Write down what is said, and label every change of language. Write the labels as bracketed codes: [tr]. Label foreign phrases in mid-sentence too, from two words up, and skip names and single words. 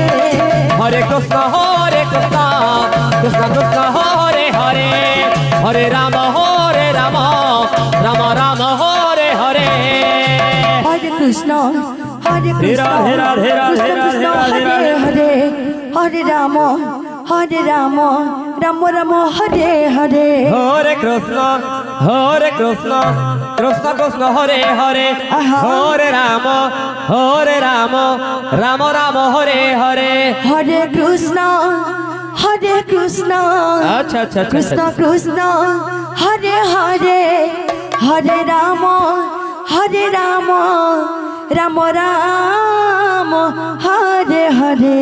[sa] হরে কৃষ্ণ কৃষ্ণ কৃষ্ণ হরে হরে হরে রাম রাম রাম হরে হরে হরে কৃষ্ণ কৃষ্ণ কৃষ্ণ হরে হরে হরে রাম রাম রাম হরে হরে হরে কৃষ্ণ কৃষ্ণ কৃষ্ণ হরে হরে আহা। হরে রাম রাম রাম হরে হরে হরে কৃষ্ণ [bn] আচ্ছা আচ্ছা [sa] কৃষ্ণ কৃষ্ণ হরে হরে হরে রাম রাম রাম হরে হরে